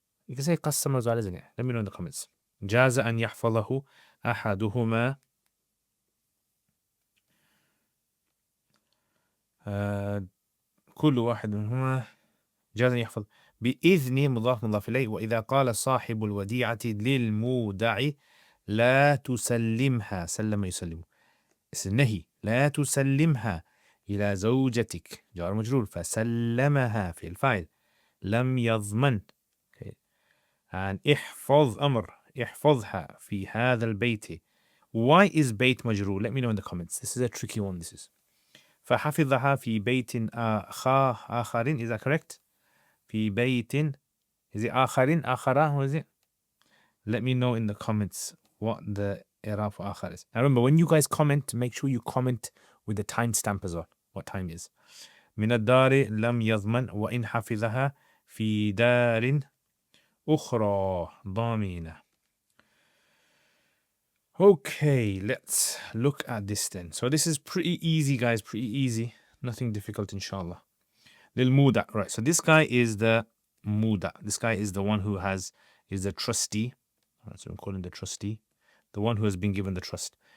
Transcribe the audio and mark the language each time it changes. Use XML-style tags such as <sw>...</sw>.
<en>You can say قسم as well, isn't it? Let me know in the comments.</en> <ar>جاز أن يحفظه أحدهما كل واحد منهما. جاز أن يحفظ بإذن مضاف إليه. وإذا قال صاحب الوديعة للمودع لا تسلمها, سلم يسلم, النهي, لا تسلمها إلى زوجتك, جار مجرور. فسلمها في الفاعل. لم يضمن. okay. and احفظ أمر, احفظها في هذا البيت.</ar> <en>Why is بيت مجرور? Let me know in the comments. This is a tricky one, this is.</en> <ar>فحفظها في بيت آخر,</ar> <en>is that correct? في بيت, is it آخرين, آخرة, what is it? Let me know in the comments what the i'rab for آخر is. Now remember, when you guys comment, make sure you comment with the timestamp as well, what time is.</en> <ar>من الدار لم يضمن. وإن حفظها في دار أخرى ضامنة.</ar> <en>Okay, let's look at this then. So this is pretty easy, guys, pretty easy. Nothing difficult, inshallah. Lil muda, right? So this guy is the muda. This guy is the one who is the trustee. Right, so I'm calling the trustee, the one who has been given the trust.</en>